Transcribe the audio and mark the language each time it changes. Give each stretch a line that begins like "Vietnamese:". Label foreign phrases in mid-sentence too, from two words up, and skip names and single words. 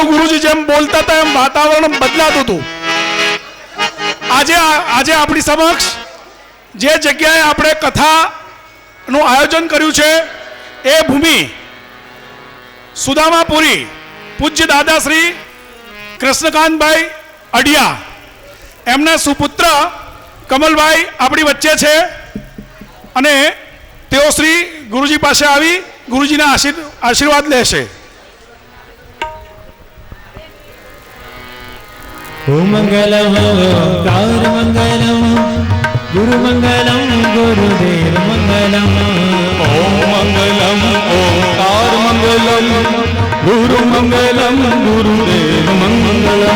Gujarati: ગુરુજી જેમ બોલતા હતા એમ વાતાવરણ બદલાતું હતું. આજે આપણી સમક્ષ જે જગ્યાએ આપણે કથા નું આયોજન કર્યું છે એ ભૂમિ સુદામાપુરી પૂજ્ય દાદા શ્રી કૃષ્ણકાંતભાઈ અડિયા એમના સુપુત્ર કમલભાઈ આપણી વચ્ચે છે અને તેઓ શ્રી ગુરુજી પાસે આવી ગુરુજીના આશીર્વાદ લેશે.
Sanskrit: ओम मंगलम ओंकार मंगलम गुरु मंगलम गुरुदेव मंगलम. ओम मंगलम ओंकार मंगलम गुरु मंगलम गुरुदेव मंगलम.